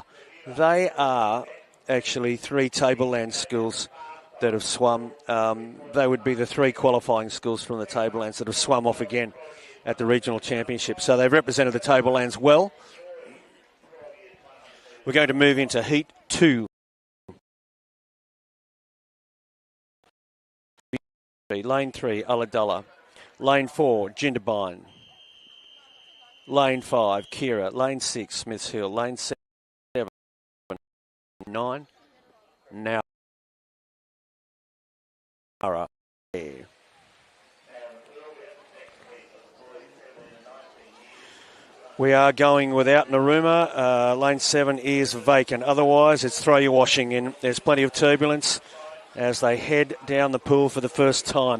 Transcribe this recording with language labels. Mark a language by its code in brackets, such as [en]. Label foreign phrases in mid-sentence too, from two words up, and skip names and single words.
[en] They are actually 3 Tableland schools that have swum. They would be the 3 qualifying schools from the Tablelands that have swum off again at the regional championship. So they've represented the Tablelands well. We're going to move into Heat 2. Lane 3, Ulladulla. Lane 4, Jindabyne. Lane 5, Kira. Lane 6, Smiths Hill. Lane 7, 9, Nowra. We are going without Naruma. Lane 7 is vacant. Otherwise, it's throw your washing in. There's plenty of turbulence as they head down the pool for the first time.